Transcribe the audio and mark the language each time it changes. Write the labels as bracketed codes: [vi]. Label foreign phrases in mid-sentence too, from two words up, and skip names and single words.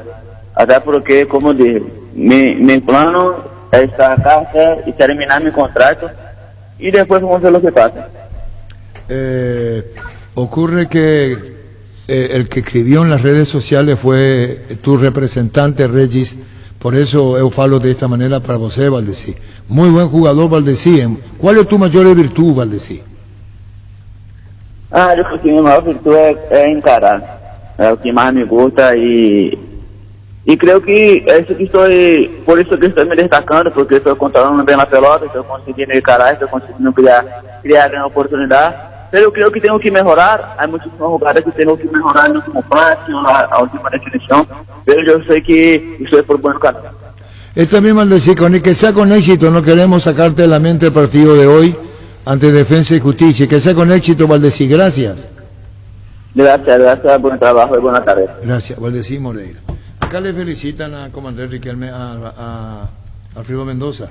[pt] Até porque, [es] como dije, mi plano es estar acá y terminar mi contrato y después vamos a ver lo que pasa. Ocurre que el que escribió en las redes sociales fue tu representante, Regis, por eso [pt] eu falo [es] de esta manera [pt] para você, [es] Valdesí. Muy buen jugador, Valdesí. ¿Cuál es tu mayor virtud, Valdesí? Yo creo que [pt] mi maior virtud é encarar, é o que mais me gusta e creo que por isso que estou me destacando, porque estou controlando bem a pelota, estou conseguindo encarar, estou conseguindo criar uma oportunidade, mas eu creo que tenho que melhorar, há muitísimas jogadas que tenho que melhorar no último passe, a última definição, mas eu sei que isso é por bom caminho. [es] Esta misma Valdesí, con el que sea con éxito, no queremos sacarte de la mente el partido de hoy ante Defensa y Justicia, que sea con éxito, Valdesí, gracias. Gracias, buen trabajo y buenas tardes. Gracias, Valdesí Moreira. Acá le felicitan al comandante Riquelme, a Alfredo Mendoza.